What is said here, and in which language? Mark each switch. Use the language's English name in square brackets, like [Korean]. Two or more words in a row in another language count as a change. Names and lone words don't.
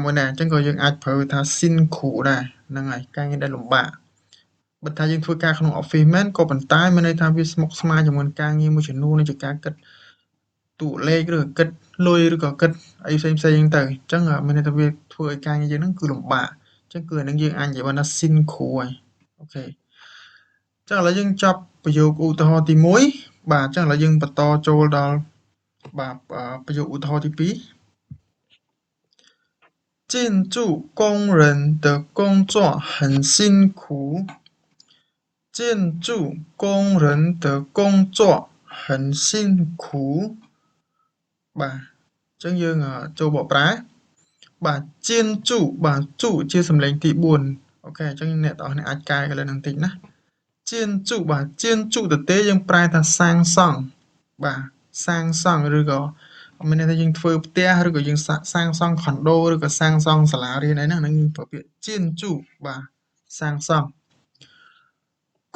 [Khmer] មួយដែរអញ្ចឹងក៏យើងអាចប្រើថាស៊ីនគ្រូដែរហ្នឹងហើយការងារដែលលំបាកបើថាយើងធ្វើការក្នុង office មែនក៏ប៉ុន្តែមានន័យថាវាស្មុគស្មាញជាមួយនឹងការងារមួយចំនួននេះជាការគិតតួលេខឬគិតលុយឬក៏គិតអីផ្សេងៗហ្នឹងទៅអញ្ចឹងមានន័យថាវាធ្វើឲ្យការងារយើងហ្នឹងគឺលំបាកអញ្ចឹងគឺអាហ្នឹងយើងអាចនិយាយបានថាស៊ីនគ្រូហើយអូខេចឹងឥឡូវយើងចប់ប្រយោគឧទាហរណ៍ទី1បាទចឹងឥឡូវយើងបន្តចូលដល់បាទប្រយោគឧទាហរណ៍ទី2 [Chinese] 建筑工人的工作很辛苦建筑工人的工作很辛苦បាទចឹងយើង [Khmer] ចូលបកប្រែបាទ建筑បាទជូជាសំឡេងទី4អូខេអញ្ចឹងអ្នកទាំងអស់គ្នាអាចកែកន្លែងហ្នឹងបន្តិចណា建筑បាទ建筑ទៅទេយើងប្រែថាសាងសង់បាទសាងសង់ឬក៏មានន័យថាយើងធ្វើផ្ទះឬក៏យើងសាងសង់ខុនដូឬក៏សាងសង់សាលារៀនអីហ្នឹងយើងប្រើពាក្យ建筑បាទសាងសង់ក